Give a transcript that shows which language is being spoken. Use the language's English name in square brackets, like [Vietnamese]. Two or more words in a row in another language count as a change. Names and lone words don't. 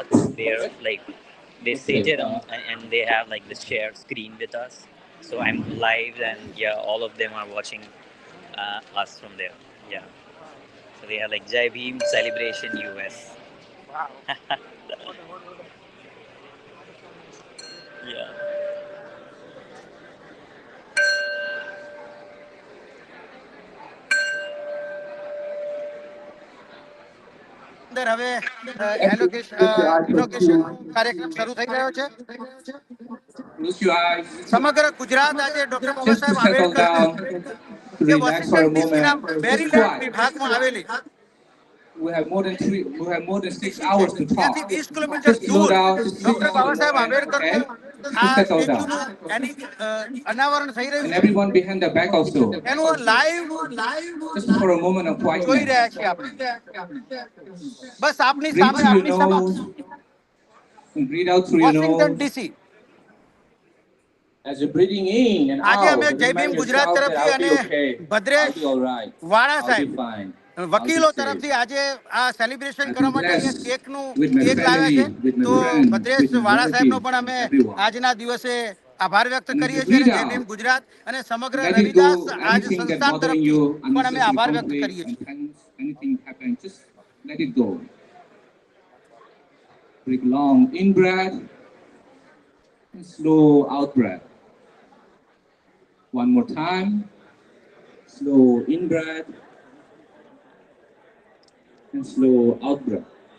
[English] They're like they seated and they have like the share screen with us. So I'm live and yeah, all of them are watching us from there. Yeah. So they have like Jai Bhim celebration US. Wow. Yeah. [Gujarati] અંદર હવે ઇનોગ્રેશન કાર્યક્રમ શરૂ થઈ રહ્યો છે. સમગ્ર ગુજરાત આજે ડોક્ટર બાબા સાહેબ આંબેડકર જે વોશિંગ્ટન ડીસીના મેરીલેન્ડ વિભાગમાં આવેલી [English] We have more than 6 hours to talk. [Gujarati] 20 કિલોમીટર દૂર ડોક્ટર બાબા સાહેબ આંબેડકરનું આ સ્ટેચ્યુનું અનાવરણ થઈ રહ્યું [English] And [Gujarati] છે. [English] everyone behind the back also. [Gujarati] એનું લાઈવ [English] Just for a moment of [Gujarati] જોઈ [English] quietness. [Gujarati] રહ્યા છીએ આપણે. બસ આપની [English] Breathe [Gujarati] સામે [English] through [Gujarati] આપની [English] your [Gujarati] સમક્ષ [English] nose and breathe out through your [Gujarati] વોશિંગ્ટન [English] nose. [Gujarati] ડીસી. [English] As you're breathing in and [Gujarati] આજે [English] out, [Gujarati] અમે જય [English] remind [Gujarati] ભીમ ગુજરાત [English] yourself that [Gujarati] તરફથી [English] I'll be [Gujarati] અને [English] okay. [Gujarati] ભદ્રેશ [English] I'll be all right. [Gujarati] વાળા [English] I'll [Gujarati] સાહેબ [English] be fine. [Gujarati] વકીલો તરફથી આજે આ સેલિબ્રેશન [English] I'm [Gujarati] કરવા માટે અહીંયા [English] blessed [Gujarati] કેકનું [English] with my [Gujarati] કેક લાવ્યા છે. [English] family, with my [Gujarati] તો [English] friends, [Gujarati] ભદ્રેશ [English] with my [Gujarati] વાળા સાહેબનો [English] relatives, [Gujarati] પણ અમે [English] everyone. [Gujarati] આજના દિવસે આભાર વ્યક્ત [English] And as [Gujarati] કરીએ [English] you [Gujarati] છીએ અને [English] breathe [Gujarati] જય [English] out, [Gujarati] ભીમ ગુજરાત અને સમગ્ર [English] let it [Gujarati] રવિદાસ [English] go. [Gujarati] આજ [English] Anything that's [Gujarati] સંસ્થાન [English] bothering [Gujarati] તરફથી [English] you, [Gujarati] પણ અમે [English] unnecessary [Gujarati] આભાર વ્યક્ત [English] conflict [Gujarati] કરીએ [English] and [Gujarati] છીએ. [English] tense, anything happen, just let it go. Breathe long in breath and slow out breath. One more time. Slow in breath and slow out breath.